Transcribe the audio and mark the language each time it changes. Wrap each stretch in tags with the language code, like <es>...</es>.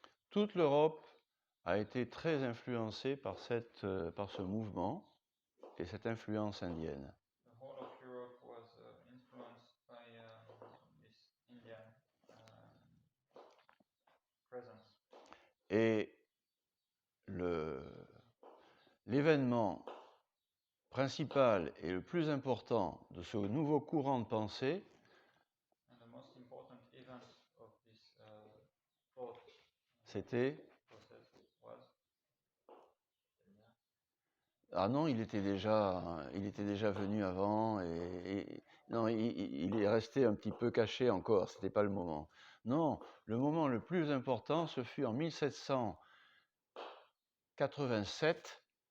<fr>Toute l'Europe a été très influencée par ce mouvement et cette influence indienne.</fr> <en>The whole of Europe was influenced by this Indian presence.</en> <fr>Et l'événement principal et le plus important de ce nouveau courant de pensée,</fr> <en>And the most important event of this thought</en> <fr>c'était...</fr> <en>process was...</en> <fr>Ah non, il était déjà venu avant non, il est resté un petit peu caché encore, c'était pas le moment. Non, le moment le plus important, ce fut en 1787.</fr>